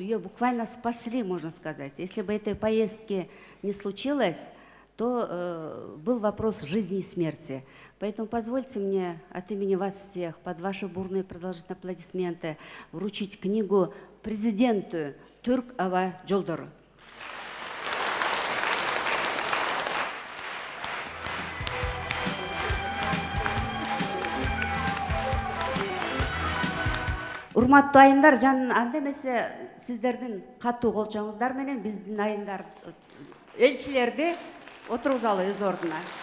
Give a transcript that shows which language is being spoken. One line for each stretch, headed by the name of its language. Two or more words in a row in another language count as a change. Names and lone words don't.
Russian: Ее буквально спасли, можно сказать. Если бы этой поездки не случилось, то был вопрос жизни и смерти. Поэтому позвольте мне от имени вас всех, под ваши бурные продолжительные аплодисменты, вручить книгу президенту Түрк Ава Жолдору.
Kyrgyz: Урматтуу айымдар, жан анда эмесе сиздердин катуу колчоңуздар менен биздин айымдар элчилерди отургузалы өз ордуна.